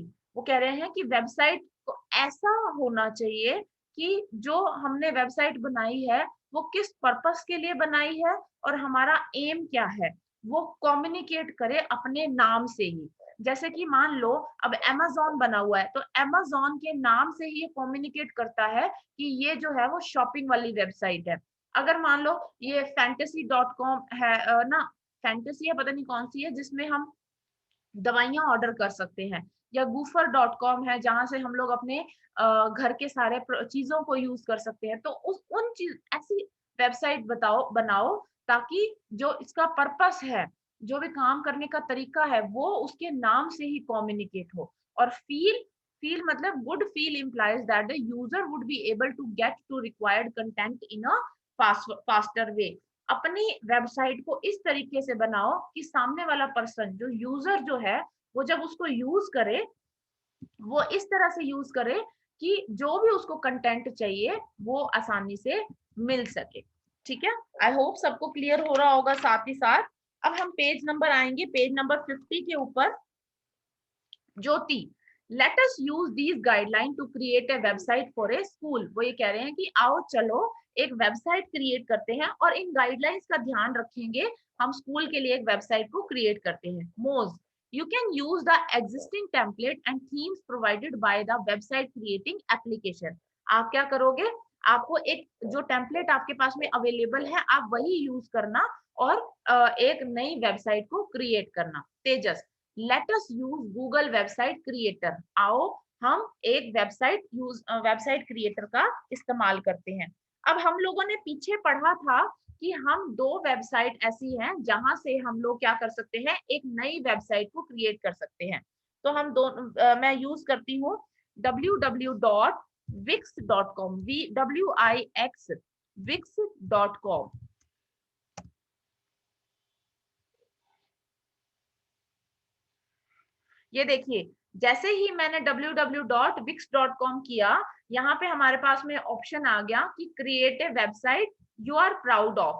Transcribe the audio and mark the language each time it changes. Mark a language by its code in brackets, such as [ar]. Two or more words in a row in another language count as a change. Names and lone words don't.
[hi] वो कह रहे हैं कि वेबसाइट को ऐसा होना चाहिए कि जो हमने वेबसाइट बनाई है वो किस पर्पस के लिए बनाई है और हमारा एम क्या है, वो कम्युनिकेट करे अपने नाम से ही। जैसे कि मान लो अब Amazon बना हुआ है, तो Amazon के नाम से ही ये कम्युनिकेट करता है कि ये जो है वो शॉपिंग वाली वेबसाइट है। अगर मान लो ये fantasy.com है ना, फैंटेसी है पता नहीं कौन सी है जिसमें हम दवाइयां ऑर्डर कर सकते हैं, या goofer.com है जहां से हम लोग अपने घर के सारे चीजों को यूज कर सकते हैं। तो उस उन चीज ऐसी वेबसाइट बनाओ ताकि जो इसका पर्पस है, जो भी काम करने का तरीका है, वो उसके नाम से ही कम्युनिकेट हो। और फील, फील मतलब [en] good feel implies that the user would be able to get to required content in a faster way। [hi] अपनी वेबसाइट को इस तरीके से बनाओ कि सामने वाला पर्सन जो यूजर जो है वो जब उसको यूज करे वो इस तरह से यूज करे कि जो भी उसको कंटेंट चाहिए वो आसानी से मिल सके। ठीक है, [en] I hope [hi] सबको क्लियर हो रहा होगा। साथ ही साथ अब हम पेज नंबर आएंगे, पेज नंबर 50 के ऊपर। [en] ज्योति, let us use these guideline to create a website for a school. [hi] वो ये कह रहे हैं कि आओ चलो एक वेबसाइट क्रिएट करते हैं और इन गाइडलाइंस का ध्यान रखेंगे, हम स्कूल के लिए एक वेबसाइट को क्रिएट करते हैं। मोज, [en] you can use the existing template and themes provided by the website creating application। [hi] आप क्या करोगे, आपको एक जो टेम्पलेट आपके पास में अवेलेबल है आप वही यूज करना और एक नई वेबसाइट को क्रिएट करना। [en] तेजस, let us use Google website creator. [hi] आओ हम एक वेबसाइट क्रिएटर का इस्तेमाल करते हैं। अब हम लोगों ने पीछे पढ़ा था कि हम दो वेबसाइट ऐसी हैं जहां से हम लोग क्या कर सकते हैं, एक नई वेबसाइट को क्रिएट कर सकते हैं। तो हम मैं यूज करती हूँ www.google.com wix.com, WIX, wix.com। ये देखिए, जैसे ही मैंने www.wix.com किया, यहाँ पे हमारे पास में ऑप्शन आ गया कि [en] create a website you are proud of.